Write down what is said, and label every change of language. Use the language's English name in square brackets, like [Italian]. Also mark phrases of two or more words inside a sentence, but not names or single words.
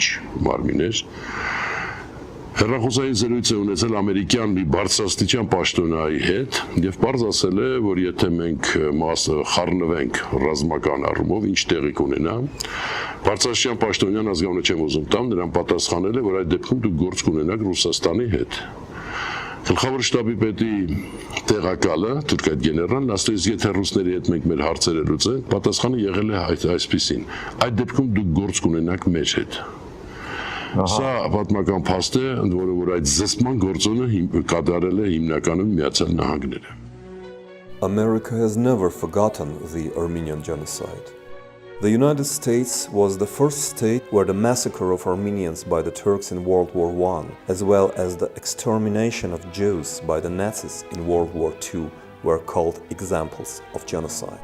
[Armenian] մարմին էր, հեռախոսային զրույց է ունեցել ամերիկյան մի բարձրաստիճան պաշտոնյայի հետ եւ պարզ ասել է, որ եթե մենք խառնվենք ռազմական առումով, ինչ տեղի կունենա, բարձրաստիճան պաշտոնյան ազգանունը չեմ ուզում տամ, նրան պատասխանել է, որ այդ դեպքում դուք գործ կունենաք Ռուսաստանի հետ։ Գլխավոր շտաբի պետի տեղակալը, թուրքայ գեներալն, ասել է, եթե ռուսների հետ մենք մեր հարցերը լուծենք, պատասխանը եղել է այսպեսին. այդ դեպքում դուք գործ կունենաք մեր հետ։ Սա պատմական փաստ է, ընդ որում որ այդ զսպման գործոնը կատարել է հիմնականում Միացյալ Նահանգները։ [English] America has never forgotten the Armenian genocide. The United States was the first state where the massacre of Armenians by the Turks in World War I, as well as the extermination of Jews by the Nazis in World War II, were called examples of genocide.